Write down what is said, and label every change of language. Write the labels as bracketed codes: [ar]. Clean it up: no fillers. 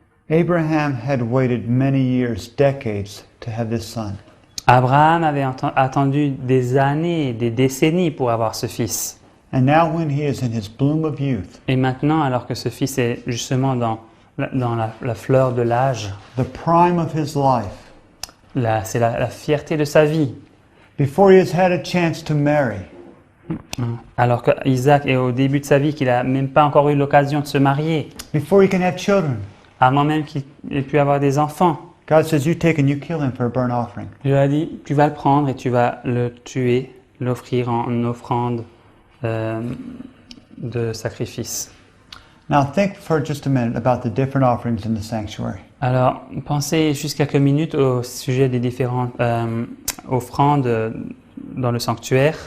[en] Abraham had waited many years, decades, to have this son. [fr] Abraham avait attendu des années, des décennies pour avoir ce fils. [en] And now when he is in his bloom of youth, [fr] Et maintenant, alors que ce fils est justement dans la fleur de l'âge, [en] the prime of his life, [fr] c'est la fierté de sa vie, [en] before he has had a chance to marry, [fr] alors qu'Isaac est au début de sa vie, qu'il n'a même pas encore eu l'occasion de se marier, [en] before he can have children, [fr] avant même qu'il ait pu avoir des enfants, [en] God says, you take and you kill him for a burnt offering. [fr] Dieu a dit, tu vas le prendre et tu vas le tuer, l'offrir en offrande de sacrifice. [en] Now think for just a minute about the different offerings in the sanctuary. [fr] Alors, pensez juste quelques minutes au sujet des différentes offrandes dans le sanctuaire.